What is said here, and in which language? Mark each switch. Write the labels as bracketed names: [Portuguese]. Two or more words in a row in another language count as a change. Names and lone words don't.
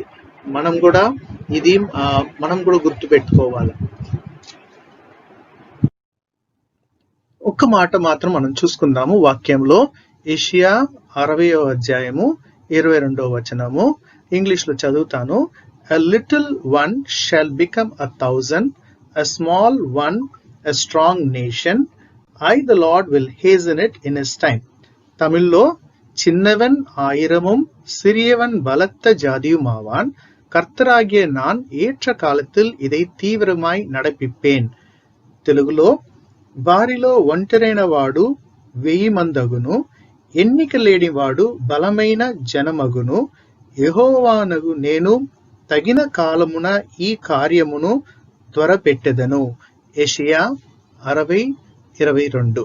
[Telugu] మనం కూడా గుర్తు పెట్టుకోవాలి. ఒక్క మాట మాత్రం మనం చూసుకుందాము వాక్యంలో. యెషయా 60వ అధ్యాయము 22వ వచనము ఇంగ్లీష్ లో చదువుతాను. [English] A little one shall become 1,000, a small one a strong nation. I the Lord will hasten it in his time. [Tamil] தமிழ்లో சின்னவன் 1000 சிறியவன் பலத்த ஜாதியுமாவான், கர்த்தராகிய நான் ஏற்ற காலத்தில் இதை தீவிரமாய் நடப்பிப்பேன். [Telugu] తెలుగులో వారిలో ఒంటరైన వాడు 1000 మందగును, ఎన్నిక లేని వాడు బలమైన జనమగును. యెహోవానగు నేను తగిన కాలమున ఈ కార్యమును త్వరపెట్టెదను. యెషయా 60:22.